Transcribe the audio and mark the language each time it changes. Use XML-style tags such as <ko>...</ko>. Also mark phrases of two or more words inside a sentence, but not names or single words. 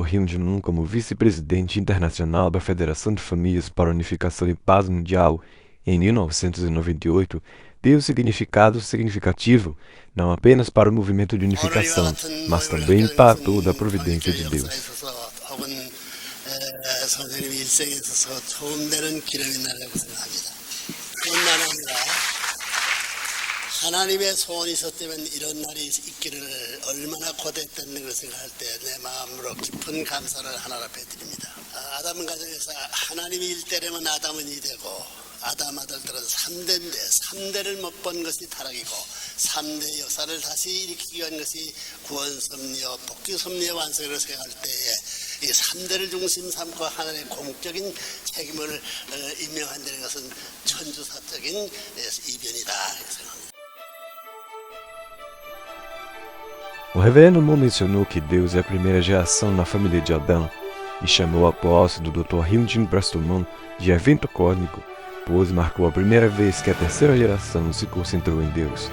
<pt>Hyun Jin Moon como vice-presidente internacional da Federação de Famílias para a Unificação e Paz Mundial em 1998 deu significado significativo não apenas para o movimento de unificação, mas também para toda a providência de Deus.</pt> <ko>선생님이 일생에 있어서 도움되는 기름이 나라고 생각합니다. 뿐만 아니라 하나님의 소원이 있었다면 이런 날이 있기를 얼마나 고대했다는 걸 생각할 때 내 마음으로 깊은 감사를 하나님 앞에 드립니다. 아담 가정에서 하나님이 1대라면 아담은 2대고 아담 아들들은 3대인데 3대를 못 본 것이 타락이고 3대 역사를 다시 일으키기 위한 것이 구원 섭리와 복귀 섭리의 완성을 생각할 때에 이 3대를 중심 삼고 하나님의 공적인 책임을 임명한다는 것은 천주사적인 이변이다 생각합니다.</ko> <pt>O Reverendo Moon mencionou que Deus é a primeira geração na família de Adão e chamou a posse do Dr. Hyun Jin Preston Moon de evento cósmico, pois marcou a primeira vez que a terceira geração se concentrou em Deus.</pt>